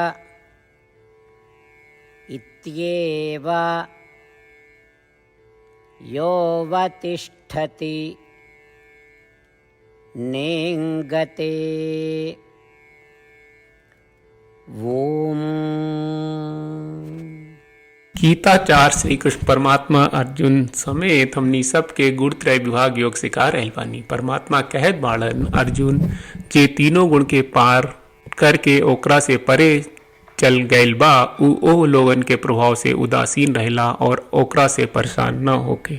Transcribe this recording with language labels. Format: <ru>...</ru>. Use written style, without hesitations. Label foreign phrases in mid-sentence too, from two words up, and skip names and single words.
<sa>इत्येव योऽवतिष्ठति नेङ्गते। ओम।</sa> <bho>गीताचार श्री कृष्ण परमात्मा अर्जुन समेत हमनी सबके गुणत्रय विभाग योग सिखा रहल बानी। परमात्मा कहत बाड़न अर्जुन जे तीनों गुण के पार करके ओकरा से परे चल गयल बा ओ लोगन के प्रभाव से उदासीन रहला और ओकरा से परेशान न होके।</bho>